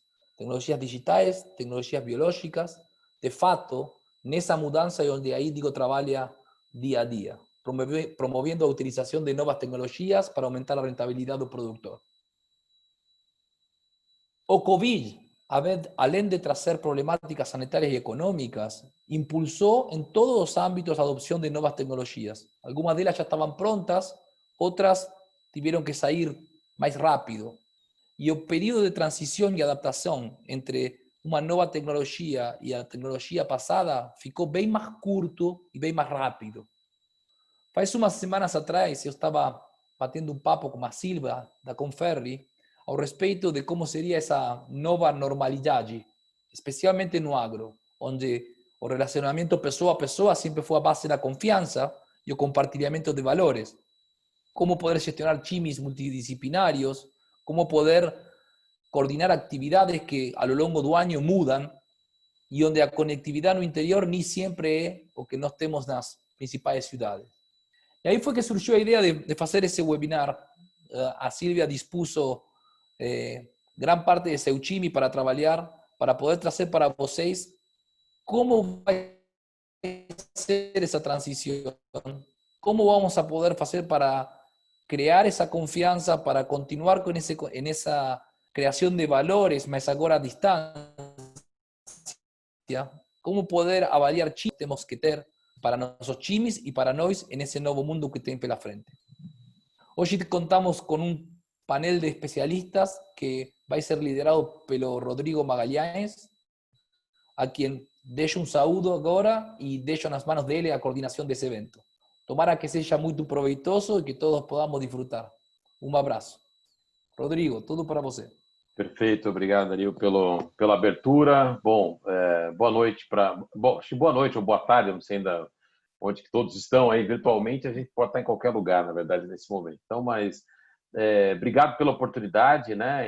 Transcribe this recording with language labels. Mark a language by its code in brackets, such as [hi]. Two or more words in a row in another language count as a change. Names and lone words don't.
[pt] Tecnologias digitais, tecnologias biológicas. De fato, nessa mudança é onde a Índigo trabalha dia a dia, promovendo a utilização de novas tecnologias para aumentar a rentabilidade do produtor. O Covid, além de trazer problemáticas sanitárias [es] y económicas, impulsó en todos los ámbitos la adopción de nuevas tecnologías. Algunas de ellas ya estaban prontas, otras tuvieron que salir más rápido. Y el periodo de transición y adaptación entre una nueva tecnología y la tecnología pasada [pt] ficou bem [es] más curto y bem más rápido. [pt] Faz umas semanas atrás, eu estava batendo um papo com a Silva, da Conferri, ao respeito de como seria essa nova normalidade, especialmente no agro, onde o relacionamento pessoa a pessoa sempre foi a base da confiança e o compartilhamento de valores. Como poder gestionar times multidisciplinários, como poder coordinar atividades que a lo longo do ano mudam e onde a conectividade no interior nem sempre é o que nós temos nas principais cidades. E aí foi que surgiu a ideia de fazer esse webinar. A Silvia [es] dispuso gran [pt] parte de seu time para trabalhar, para poder trazer para vocês como vai ser essa transição, como vamos a poder fazer para criar essa confiança, para continuar com essa criação de valores, mas agora à distância, como poder avaliar times que temos que ter para nossos times e para nós nesse novo mundo que tem pela frente. Hoje contamos com panel de especialistas que vai ser liderado pelo Rodrigo Magalhães, a quien deixo saúdo agora e deixo nas manos dele a coordenação desse evento. Tomara que seja muito proveitoso e que todos [es] podamos disfrutar. [pt] Abraço. Rodrigo, tudo para você. Perfeito, obrigado, Dario, pela abertura. Bom, boa noite boa noite ou boa tarde, não sei ainda onde que todos estão aí virtualmente, a gente pode estar em qualquer lugar, na verdade, nesse momento. Então, obrigado pela oportunidade, né?